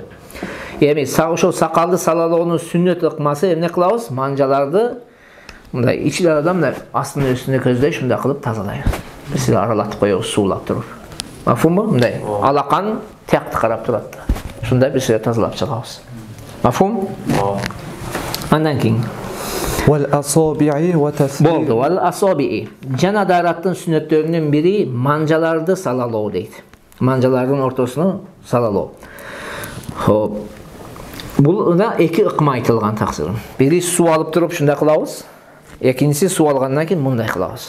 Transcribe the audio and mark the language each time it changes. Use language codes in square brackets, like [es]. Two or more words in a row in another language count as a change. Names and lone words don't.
[ky] Эми ошол сакалды салалоонун сүннөт ыкмасы эмне кылабыз? Манжаларды мындай ичилерден мындай астына үстүнө көздөй ушундай кылып тазалайбыз. Биз аралатып коебуз суулап туруп. Мафхумбу? Мындай алакан тиякты карап турат да. Ушундай биз тазалап чыгабыз. Мафхум? Андан кийин [ar] والأصابع وتخليل. [ky] Болду. [ar] والأصابع. [ky] Жана дараттын сүннөттөрүнүн бири манжаларды салалоо дейт. Манжалардын ортосуна салалоо. Хоп. Бул да эки ыкма айтылган таксыр. Бири суу алып туруп ушундай кылабыз. Экинчиси суу алгандан кийин мындай кылабыз.